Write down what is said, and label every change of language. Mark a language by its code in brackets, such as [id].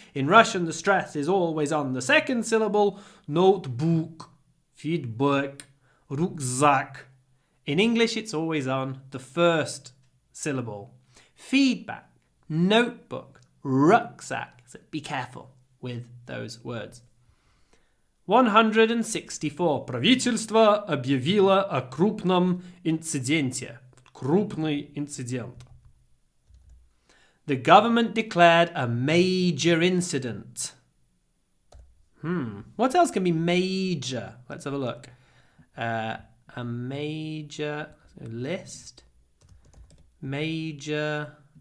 [en] In Russian, the stress is always on the second syllable. Notebook, feedback, rucksack. In English, it's always on the first syllable. Feedback, notebook, rucksack. So be careful with those words. 164. [ru] Правительство объявило о крупном инциденте. Крупный инцидент. [en] The government declared a major incident. What else can be major? Let's have a look. A major list. Major.